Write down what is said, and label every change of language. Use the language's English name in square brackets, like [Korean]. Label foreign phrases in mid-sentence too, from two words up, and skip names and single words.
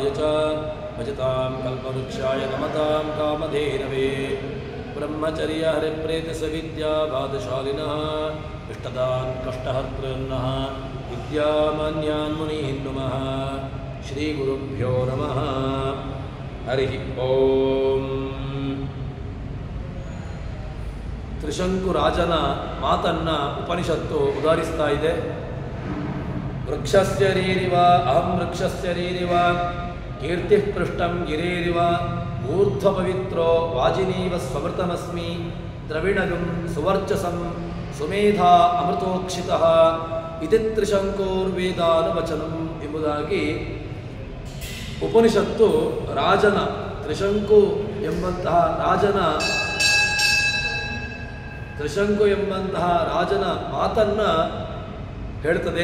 [Sanskrit] च भजतां कल्पवृक्षाय नमतां कामधेनवे ब्रह्मचर्य हरिप्रेतिसविद्यावादशालिनः इष्टदान् कष्टहर्तॄन्नः विद्यामान्यान् मुनीन् नुमः श्रीगुरुभ्यो नमः हरिः ओम् [Kannada] ತ್ರಿಶಂಕು ರಾಜನ ಮಾತನ್ನ ಉಪನಿಷತ್ತು ಉದಾಹರಿಸ್ತಾ ಇದೆ. [Sanskrit] ವೃಕ್ಷಸ್ಯರೀರಿವ ಅಹಂ ವೃಕ್ಷಸ್ಯರೀರಿವ ಕೀರ್ತಿ ಪೃಷ್ಟಂ ಗಿರೇರಿವ ಊರ್ಧ್ವಪವಿತ್ರೋ ವಾಜಿನೀವ ಸ್ವಮೃತಮಸ್ಮಿ ದ್ರವಿಣಗಂ ಸುವರ್ಚಸಂ ಸುಮೇಧಾ ಅಮೃತೋಕ್ಷಿತಃ ಇತಿ ತ್ರಿಶಂಕೋರ್ವೇದಾನುವಚನಂ [Kannada] ಎಂಬುದಾಗಿ ಉಪನಿಷತ್ತು ರಾಜನ ತ್ರಿಶಂಕು ಎಂಬಂತಹ ರಾಜನ ಮಾತನ್ನ ಹೇಳ್ತದೆ.